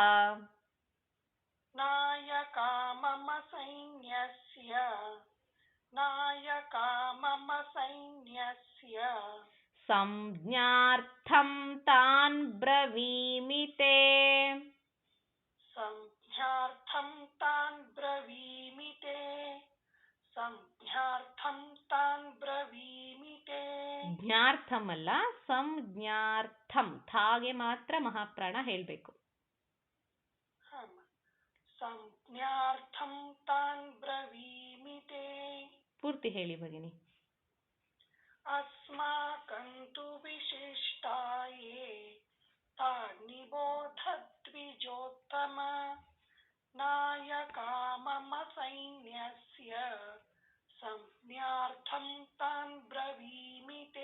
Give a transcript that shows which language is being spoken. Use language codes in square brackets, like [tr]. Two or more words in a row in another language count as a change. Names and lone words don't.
[sa] नायका मम सैन्यस्य संज्ञार्थं तान् ब्रवीमि ते संज्ञार्थं तान् ब्रवीमि ते [kn] ಜ್ಞಾರ್ಥಂ ಅಲ್ಲ, ಸಂಜ್ಞಾರ್ಥಂ. ಥಾಗೆ ಮಾತ್ರ ಮಹಾಪ್ರಾಣ ಹೇಳಬೇಕು. [sa] ಸಂಜ್ಞಾರ್ಥಂ ತಾನ್ ಬ್ರವೀಮಿ ತೇ. [kn] ಪೂರ್ತಿ ಹೇಳಿ ಭಗಿನಿ. [sa] ಅಸ್ಮಾಕಂತು ವಿಶಿಷ್ಟಾಯೇ ತಾನ್ನಿಬೋಧದ್ವಿಜೋತ್ತಮ ನಾಯಕಾ ಮಮ ಸೈನ್ಯಸ್ಯ ಸಂಜ್ಞಾರ್ಥಂ ತಾನ್ ಬ್ರವೀಮಿ ತೇ.